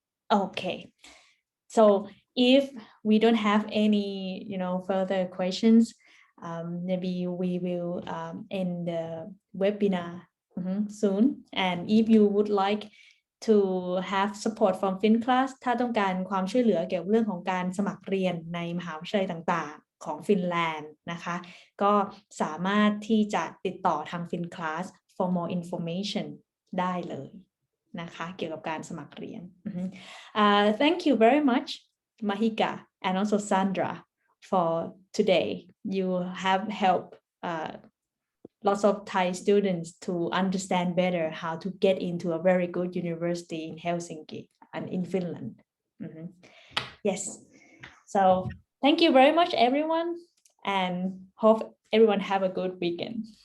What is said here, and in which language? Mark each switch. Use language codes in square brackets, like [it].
[en] Okay. So if we don't have any, further questions, maybe we will end the webinar soon. And if you would like to have support from Finclass [th] ถ้าต้องการความช่วยเหลือเกี่ยวกับเรื่องของการสมัครเรียนในมหาวิทยาลัยต่างๆของฟินแลนด์นะคะก็สามารถที่จะติดต่อทาง Finclass [en] for more information [th] ได้เลยนะคะเกี่ยวกับการสมัครเรียน [en] Thank you very much Mahika and also Sandra for today. You have helped lots of Thai students to understand better how to get into a very good university in Helsinki and in Finland. Yes. So thank you very much, everyone, and hope everyone have a good weekend.